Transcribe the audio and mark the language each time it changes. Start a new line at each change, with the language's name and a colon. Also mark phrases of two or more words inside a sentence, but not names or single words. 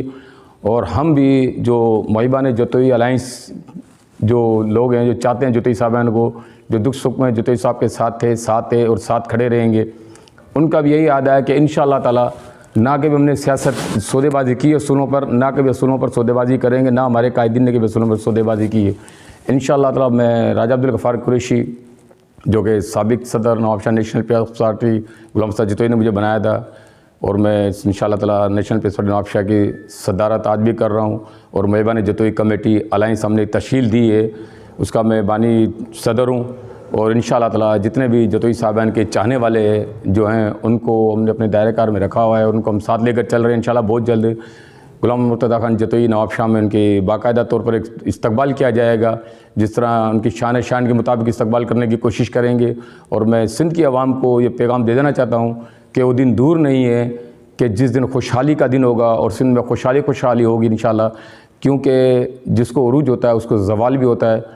Urdu: اور ہم بھی جو محبان جتوئی الائنس جو لوگ ہیں، جو چاہتے ہیں جتوئی صاحبان کو، جو دکھ سکھ میں جتوئی صاحب کے ساتھ تھے اور ساتھ کھڑے رہیں گے، ان کا بھی یہی آدا ہے کہ
Arabic: ان شاء اللہ تعالیٰ
Urdu: نہ کبھی ہم نے سیاست سودے بازی کی ہے اصولوں پر، نہ کبھی اصولوں پر سودے بازی کریں گے، نہ ہمارے قائدین نے کبھی اصولوں پر سودے بازی کی ہے.
Arabic: ان شاء اللہ تعالیٰ
Urdu: میں راجہ عبدالغفار قریشی جو کہ سابق صدر نواب شاہ نیشنل پیپلز پارٹی غلام مرتضیٰ جتوئی نے مجھے بنایا تھا اور میں
Arabic: ان شاء اللہ تعالیٰ
Urdu: نیشنل پیپلز پارٹی نواب شاہ کی صدارت آج بھی کر رہا ہوں. اور محبان جتوئی کمیٹی الائنس ہم نے تشکیل دی ہے، اس کا میں بانی صدر ہوں. اور
Arabic: ان شاء اللہ تعالیٰ
Urdu: جتنے بھی جتوئی صاحبان کے چاہنے والے جو ہیں ان کو ہم نے اپنے دائرے کار میں رکھا ہوا ہے اور ان کو ہم ساتھ لے کر چل رہے ہیں. انشاءاللہ بہت جلد غلام مرتضیٰ خان جتوئی نواب شاہ میں ان کے باقاعدہ طور پر ایک استقبال کیا جائے گا، جس طرح ان کی شان کے مطابق استقبال کرنے کی کوشش کریں گے. اور میں سندھ کی عوام کو یہ پیغام دے دینا چاہتا ہوں کہ وہ دن دور نہیں ہے کہ جس دن خوشحالی کا دن ہوگا اور سندھ میں خوشحالی ہوگی انشاءاللہ، کیونکہ جس کو عروج ہوتا ہے اس کو زوال بھی ہوتا ہے.